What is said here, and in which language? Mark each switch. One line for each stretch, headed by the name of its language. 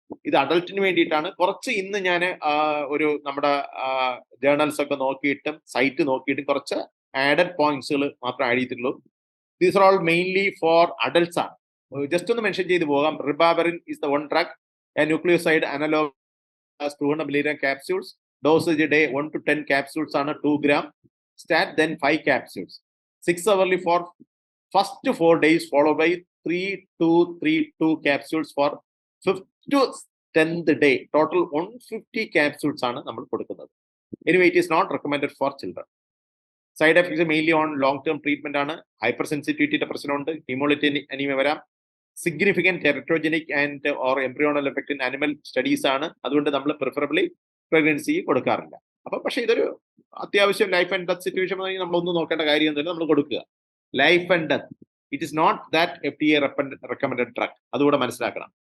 Malayalam: ഇത് അഡൾട്ടിന് വേണ്ടിയിട്ടാണ്. കുറച്ച് ഇന്ന് ഞാൻ ഒരു നമ്മുടെ ജേർണൽസ് ഒക്കെ നോക്കിയിട്ടും സൈറ്റ് നോക്കിയിട്ടും കുറച്ച് ആഡഡ് പോയിന്റ്സുകൾ മാത്രം ആഡ് ചെയ്തിട്ടുള്ളൂ.
English: these are all mainly for adults
Malayalam: ആണ്. ജസ്റ്റ് ഒന്ന് മെൻഷൻ ചെയ്ത് പോകാം.
English: Ribavirin is the one drug, a nucleoside analogue 200 milligram capsules. Dosage a day 1 to 10 capsules ആണ് 2 gram. Stat then 5 capsules. 6 hourly for first 4 days followed by 3-2-3-2 capsules for 5th to 10th day. Total 150 capsules
Malayalam: ആണ് നമ്മൾ കൊടുക്കുന്നത്.
English: Anyway, it is not recommended for children. Side effects mainly on long term treatment ആണ്. Hypersensitivity
Malayalam: പ്രശ്നമുണ്ട്.
English: haemolytic anaemia
Malayalam: വരാം.
English: Significant teratogenic and or embryonal effect in animal studies ആണ്.
Malayalam: അതുകൊണ്ട് നമ്മൾ preferably pregnancy കൊടുക്കാറില്ല. അപ്പൊ പക്ഷെ ഇതൊരു അത്യാവശ്യം ലൈഫ് ആൻഡ് ഡെത്ത് സിറ്റുവേഷൻ നമ്മളൊന്നും നോക്കേണ്ട കാര്യമൊന്നുമില്ല, നമ്മൾ കൊടുക്കുക.
English: Life and death, it is not that FDA recommended drug.
Malayalam: അതുകൂടെ മനസ്സിലാക്കണം.